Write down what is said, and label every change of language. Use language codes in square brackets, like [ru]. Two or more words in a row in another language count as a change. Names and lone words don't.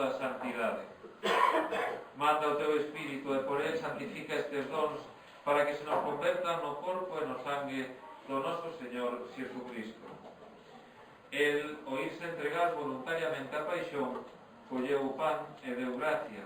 [gl] santidade. Manda o teu Espírito e por el santifica estes dons para que se nos convertan no corpo e no sangue do noso Señor Xesucristo. El, ao irse entregar voluntariamente a paixón, colleu o pan e deu gracias.